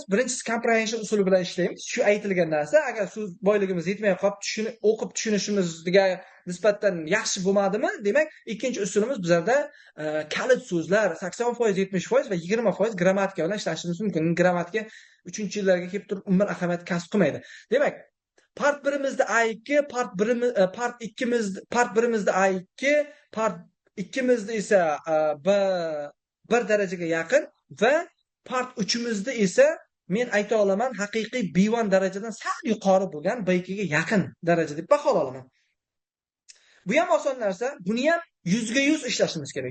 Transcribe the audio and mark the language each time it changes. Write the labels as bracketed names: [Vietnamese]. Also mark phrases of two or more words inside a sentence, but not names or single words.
[Uzbek] Birinchisi comprehension usuli bilan ishlaymiz. Shu aytilgan narsa, agar so'z boyligimiz yetmay qolib, o'qib tushunishimizga nisbatan yaxshi bo'lmadimi? Demak, ikkinchi usulimiz bizlarda kalit so'zlar 80%, 70% va 20% grammatika bilan ishlashimiz mumkin. Grammatika 3-yillarga kelib turib umuman ahamiyat kasb qilmaydi. Demak, part 1imizda A2, part 1imizda A2, part 2imizda esa bir darajaga yaqin va part 3imizda esa men ayta olaman haqiqiy B1 darajadan sal yuqori bo'lgan B2 ga yaqin daraja deb bahola olaman. Bu ham oson narsa. Buni ham 100 ga 100 ishlashimiz kerak.